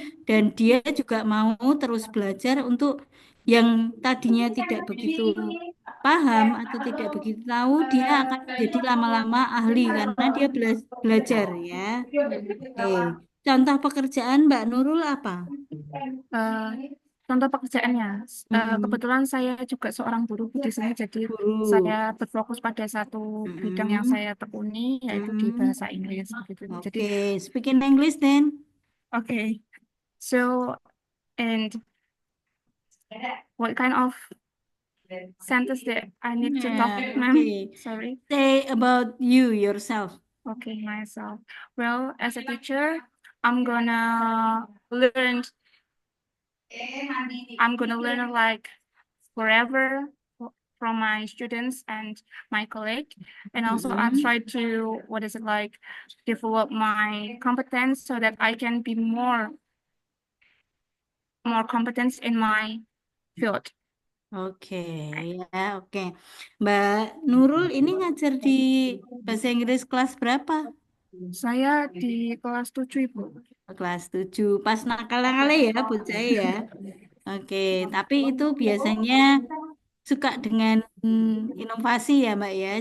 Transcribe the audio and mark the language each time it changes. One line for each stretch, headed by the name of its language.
Indonesian: Dan dia juga mau terus belajar untuk yang tadinya tidak begitu paham atau tidak begitu tahu, dia akan jadi lama-lama ahli karena dia belajar ya. Oke, contoh pekerjaan Mbak Nurul apa? Contoh pekerjaannya, kebetulan saya juga seorang guru di sini, jadi saya berfokus pada satu bidang yang saya tekuni, yaitu di bahasa Inggris. Gitu. Jadi,
English: Okay, speak in English then. Okay, so and what kind of sentence that I need to talk, ma'am? Okay. Sorry. Say about you yourself. Okay, myself. Well, as a teacher, I'm gonna learn. I'm gonna learn like forever from my students and my colleague, and also I try to develop my competence so that I can be more competence in my field.
Indonesian: Oke, ya, oke. Mbak Nurul ini ngajar di bahasa Inggris kelas berapa? Saya di kelas 7, Ibu. Kelas 7. Pas nakal-nakal ya, bocah ya. Oke, tapi itu biasanya suka dengan inovasi ya, Mbak ya.